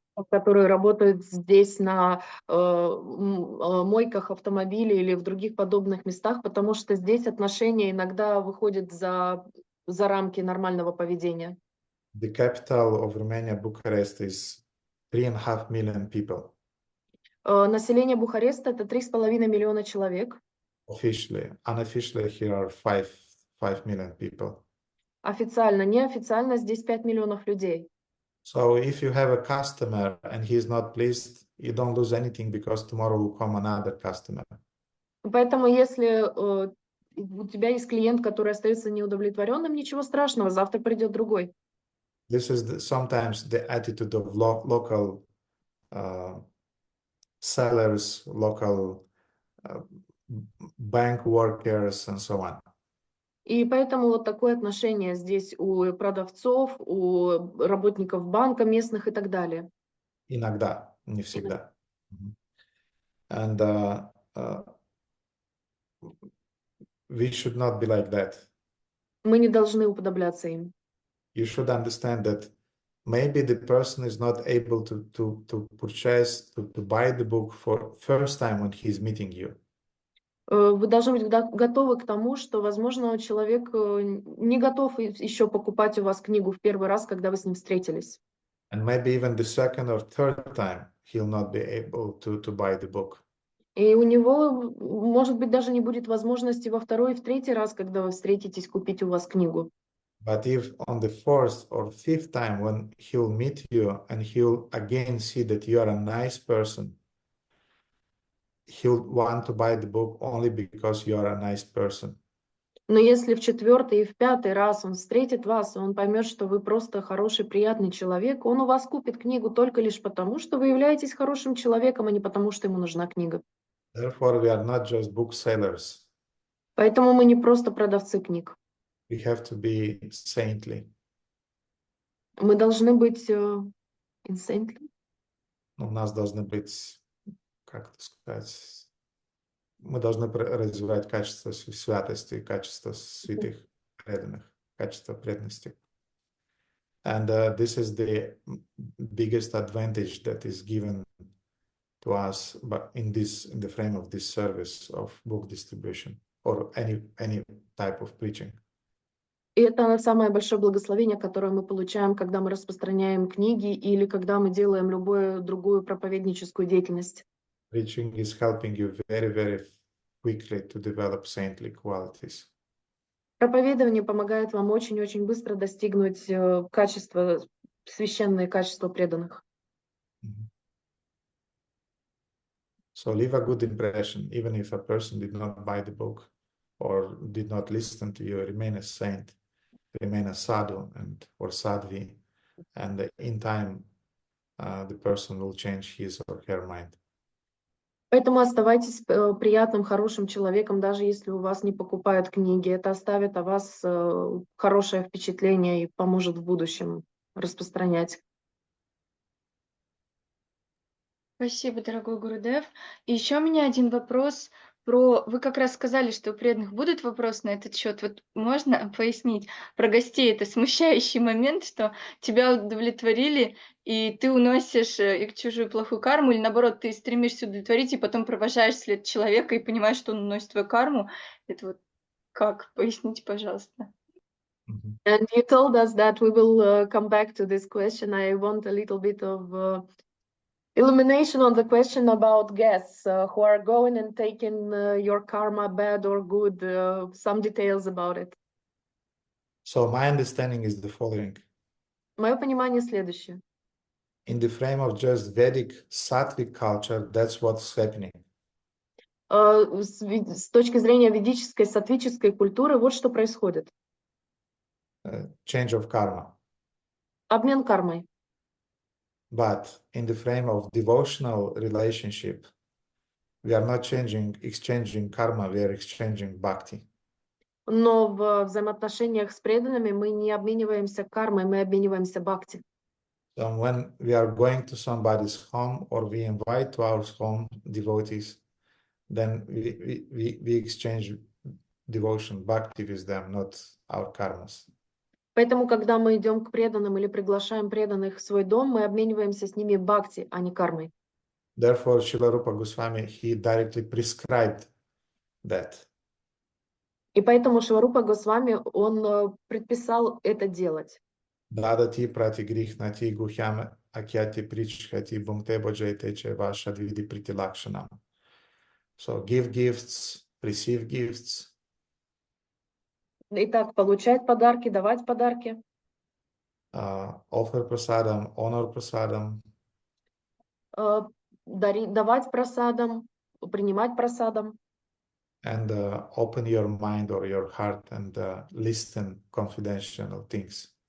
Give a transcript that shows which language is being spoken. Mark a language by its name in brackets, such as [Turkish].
[Russian] Которые работают здесь на мойках автомобилей или в других подобных местах, потому что здесь отношения иногда выходят за рамки нормального поведения. [English] The capital of Romania, Bucharest, is 3.5 million people. [Russian] Население Бухареста — это 3,5 миллиона человек. [English] Officially. Unofficially, here are 5 million people. [Russian] Официально, неофициально здесь 5 миллионов людей. [English] So if you have a customer and he is not pleased, you don't lose anything, because tomorrow will come another customer. [Russian] Поэтому если у тебя есть клиент, который остается неудовлетворенным, ничего страшного, завтра придет другой. [English] This is sometimes the attitude of local sellers, local bank workers, and so on. [Russian] И поэтому вот такое отношение здесь у продавцов, у работников банка местных и так далее. Иногда, не всегда. [English] And we should not be like that. [Russian] Мы не должны уподобляться им. [English] You should understand that maybe the person is not able to purchase, to buy the book for first time when he's meeting you. [Russian] Вы должны быть готовы к тому, что, возможно, человек не готов еще покупать у вас книгу в первый раз, когда вы с ним встретились. [English] And maybe even the second or third time, he'll not be able to buy the book. [Russian] И у него, может быть, даже не будет возможности во второй и в третий раз, когда вы встретитесь, купить у вас книгу. [English] But if on the fourth or fifth time when he'll meet you and he'll again see that you are a nice person, he'll want to buy the book only because you are a nice person. [Russian] Но если в четвертый и в пятый раз он встретит вас, и он поймет, что вы просто хороший, приятный человек, он у вас купит книгу только лишь потому, что вы являетесь хорошим человеком, а не потому, что ему нужна книга. [English] Therefore, we are not just booksellers. [Russian] Поэтому мы не просто продавцы книг. [English] We have to be saintly. [Russian] Мы должны быть saintly. У нас должны быть, как это сказать, мы должны развивать качество святости, качество святых, преданных, качество преданности. [English] And this is the biggest advantage that is given to us, but in the frame of this service of book distribution or any type of preaching. [Russian] И это самое большое благословение, которое мы получаем, когда мы распространяем книги или когда мы делаем любую другую проповедническую деятельность. [English] Preaching is helping you very, very quickly to develop saintly qualities. [Russian] Проповедование помогает вам очень-очень быстро достигнуть качества, священные качества преданных. [English] So leave a good impression, even if a person did not buy the book or did not listen to you, remain a saint, remain a sadhu or sadhvi, and in time the person will change his or her mind. [Russian] Поэтому оставайтесь приятным, хорошим человеком, даже если у вас не покупают книги. Это оставит о вас хорошее впечатление и поможет в будущем распространять. Спасибо, дорогой Гурудев. И еще у меня один вопрос про... Вы как раз сказали, что у преданных будут вопросы на этот счет. Вот можно пояснить про гостей? Это смущающий момент, что тебя удовлетворили, и ты уносишь их чужую плохую карму, или наоборот, ты стремишься удовлетворить, и потом провожаешь след человека и понимаешь, что он уносит твою карму. Это вот как? Поясните, пожалуйста. [English] And you told us that we will come back to this question. I want a little bit of illumination on the question about guests who are going and taking your karma, bad or good, some details about it. So my understanding is the following. [Russian] Мое понимание следующее. [English] In the frame of just Vedic sattvic culture, that's what's happening. [Russian] С точки зрения ведической, саттвической культуры, вот что происходит. [English] Change of karma. [Russian] Обмен кармой. [English] But in the frame of devotional relationship, we are not exchanging karma, we are exchanging bhakti. [Russian] Но в взаимоотношениях с преданными мы не обмениваемся кармой, мы обмениваемся бхакти. [English] So when we are going to somebody's home or we invite to our home devotees, then we exchange devotion, bhakti with them, not our karmas. [Russian] Поэтому, когда мы идем к преданным или приглашаем преданных в свой дом, мы обмениваемся с ними бхакти, а не кармой. [English] Therefore, Srila Rupa Goswami, he directly prescribed that. [Russian] И поэтому Шварупа Госвами, он предписал это делать. [Sanskrit] Dadati pratigrihnati guhyam akyati prichhati bhumte bhajete cheva shadvidi pritilakshanam. [English] So give gifts, receive gifts. [Russian] Итак, получать подарки, давать подарки. [English] Offer prasadam, honor prasadam. [Russian] Давать просадам, принимать просадам. [English] And open your mind or your heart and listen confidential things.